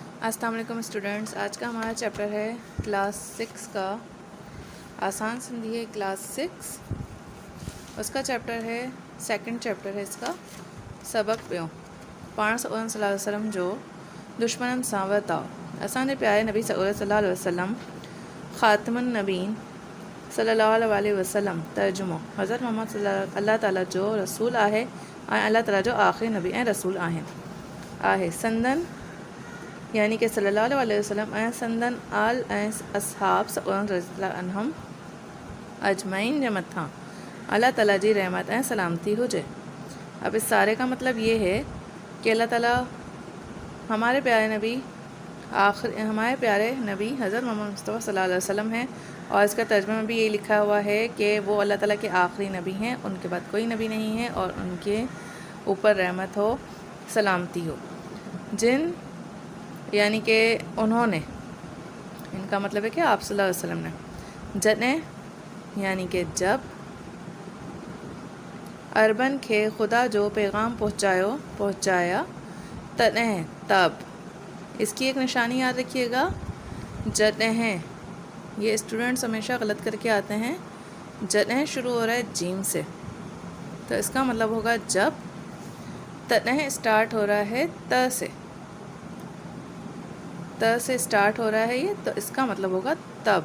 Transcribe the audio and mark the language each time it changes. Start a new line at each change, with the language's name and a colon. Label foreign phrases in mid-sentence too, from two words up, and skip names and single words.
Hindi: अस्सलाम वालेकुम स्टूडेंट्स। आज का हमारा चैप्टर है क्लास 6 का आसान सिंधी है क्लास 6। उसका चैप्टर है सेकंड चैप्टर है इसका सबक
Sindhi: पियो पाण
Arabic: صلى الله عليه وسلم
Sindhi: जो दुश्मनन सां वर्ताव। असांजे प्यारे नबी
Arabic: صلى الله عليه وسلم خاتم النبيين صلى الله عليه وسلم
Sindhi: तर्जुमो हज़रत मोहम्मद अल्लाह ताला जो रसूल आहे ऐं अल्लाह ताला जो आख़िरी नबी ऐं रसूल आहे संदन यानी कि
Arabic: صلى الله عليه وسلم
Sindhi: ऐं संदन आल ऐं असहाब
Arabic: رضي الله عنهم أجمعين
Sindhi: जे मथां अल्लाह ताला जी रहमत ऐं सलामती हुजे।
Hindi: अब इस सारे का मतलब ये है कि अल्लाह ताला हमारे प्यारे नबी हज़रत मोहम्मद मुस्तफ़ा
Arabic: صلى الله عليه وسلم
Hindi: हैं और इसका तर्जुमा में भी यही लिखा हुआ है कि वो अल्लाह ताला के आखिरी नबी हैं, उनके बाद कोई नबी नहीं है और उनके ऊपर रहमत हो सलामती हो। जिन यानी कि उन्होंने, इनका मतलब है कि आप
Arabic: صلى الله عليه وسلم
Hindi: ने जने यानी कि जब
Sindhi: अरबन खे खुदा जो पैगाम
Hindi: पहुँचाया तॾहिं तब। इसकी एक निशानी याद रखिएगा, जॾहिं। ये स्टूडेंट्स हमेशा गलत करके आते हैं। जॾहिं शुरू हो रहा है जीम से, तो इसका मतलब होगा जब। तॾहिं स्टार्ट हो रहा है त से स्टार्ट हो रहा है ये, तो इसका मतलब होगा तब।